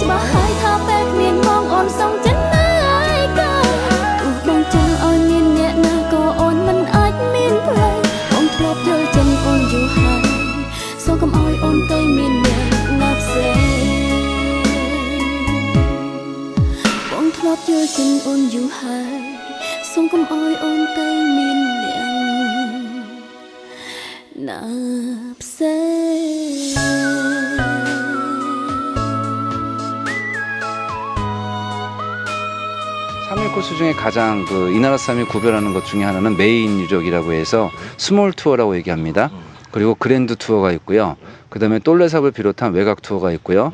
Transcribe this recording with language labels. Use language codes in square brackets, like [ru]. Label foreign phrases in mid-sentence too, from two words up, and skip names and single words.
[km] ច្បាស់ហើយថាពេលគ្មានបងអូនសងចិត្តណាស់ក៏បងចង់ឲ្យមានអ្នកណាក៏អូនមិនអាចមានផ្លូវបងធ្លាប់យល់ចិនអូនយូរហើយសូមកុំឲ្យអូនទៅមានអ្នកណាផ្សេងបងធ្លាប់យល់ចិនអូនយូរហើយសូមកុំឲ្យអូនទៅមានអ្នកណាផ្សេង [ko] 3일 코스 중에 가장 이 나라 사람이 구별하는 것 중에 하나는 메인 유적이라고 해서 스몰 투어라고 얘기합니다. 그리고 그랜드 투어가 있고요. 그 다음에 똘레삽을 비롯한 외곽 투어가 있고요.